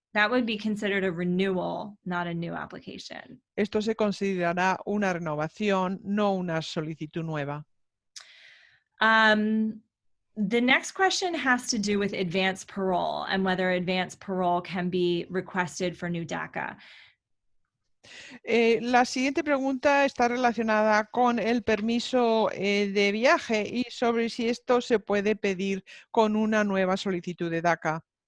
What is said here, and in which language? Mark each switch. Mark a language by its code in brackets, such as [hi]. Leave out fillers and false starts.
[en] That would be considered a renewal, not a new application. [es] Esto se considerará una renovación, no una solicitud nueva. [en] The next question has to do with advanced parole and whether advanced parole can be requested for new DACA. [es] La siguiente pregunta está relacionada con el permiso de viaje y sobre si esto se puede pedir con una nueva solicitud de DACA.